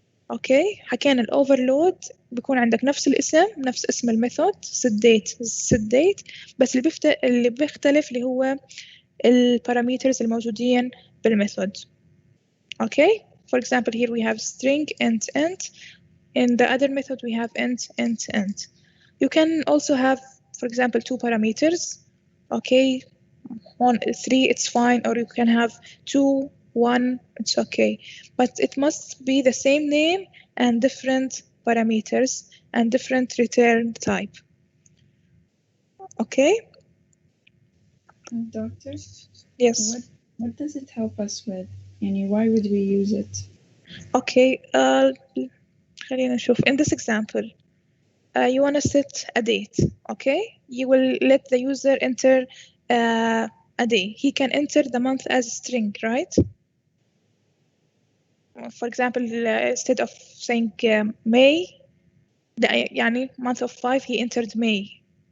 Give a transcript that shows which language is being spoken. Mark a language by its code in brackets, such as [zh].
[ar] اوكي حكينا overload بيكون عندك نفس الاسم نفس اسم الميثود set date بس اللي بيختلف اللي هو البارامترز الموجودين بالميثود. [en] Okay, for example here we have string int. In the other method we have int. You can also have for example 2 parameters. Okay, 3 it's fine or you can have 2 1 it's okay but it must be the same name and different parameters and different return type. Okay, Doctor? yes. What What does it help us with? Yani why would we use it? [ar] Okay, خلينا نشوف. [en] In this example, you want to set a date, okay? You will let the user enter a day. He can enter the month as a string, right? For example, instead of saying May, [ar] يعني [en] month of 5, he entered May.